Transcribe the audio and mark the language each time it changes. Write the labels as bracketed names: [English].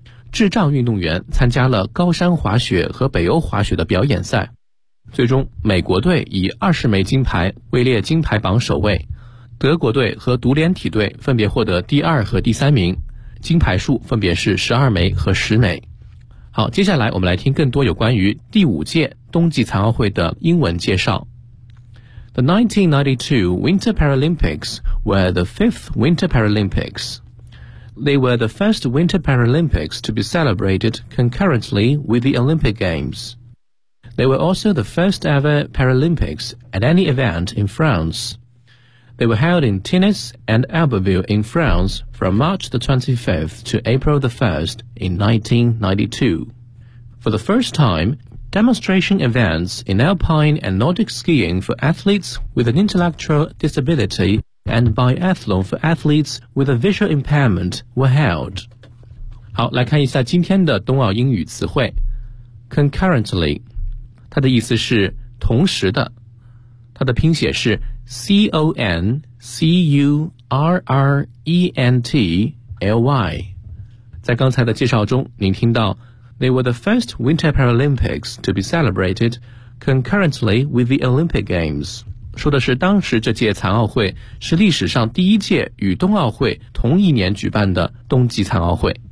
[Chinese] 智障运动员参加了高山滑雪和北欧滑雪的表演赛，最终美国队以20枚金牌位列金牌榜首位，德国队和独联体队分别获得第二和第三名，金牌数分别是12枚和10枚。好，接下来我们来听更多有关于第五届冬季残奥会的英文介绍。 [English] The 1992 Winter Paralympics were the fifth Winter Paralympics. They were the first Winter Paralympics to be celebrated concurrently with the Olympic Games. They were also the first ever Paralympics at any event in France. They were held in Tennis and Albertville in France. From March the 25th to April the 1st in 1992. For the first time, demonstration events in alpine and Nordic skiing for athletes with an intellectual disability and biathlon for athletes with a visual impairment were held. [Chinese] 好，来看一下今天的冬奥英语词汇。 Concurrently, 它的意思是同时的。它的拼写是 CONCURRENTLY。在刚才的介绍中您听到 [English] They were the first Winter Paralympics to be celebrated concurrently with the Olympic Games， [Chinese] 说的是当时这届残奥会是历史上第一届与冬奥会同一年举办的冬季残奥会。